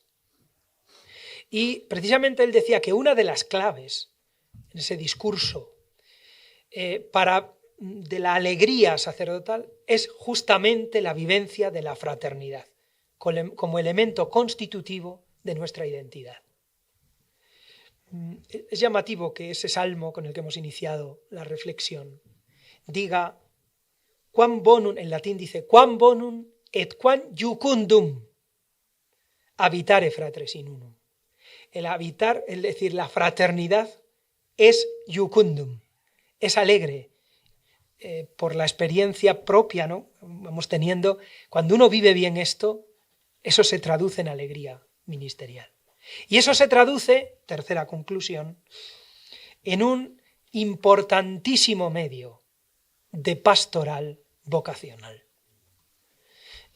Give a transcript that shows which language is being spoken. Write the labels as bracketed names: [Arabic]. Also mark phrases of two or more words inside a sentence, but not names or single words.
[Spanish] Y precisamente él decía que una de las claves en ese discurso de la alegría sacerdotal es justamente la vivencia de la fraternidad, como elemento constitutivo de nuestra identidad. Es llamativo que ese salmo con el que hemos iniciado la reflexión diga [Latin] quam bonum, [Spanish] en latín dice [Latin] quam bonum et quam iucundum habitare fratres in unum. [Spanish] El habitar, es decir, la fraternidad es iucundum, es alegre, por la experiencia propia, ¿no? Vamos teniendo, cuando uno vive bien esto, eso se traduce en alegría ministerial. Y eso se traduce, tercera conclusión, en un importantísimo medio de pastoral vocacional.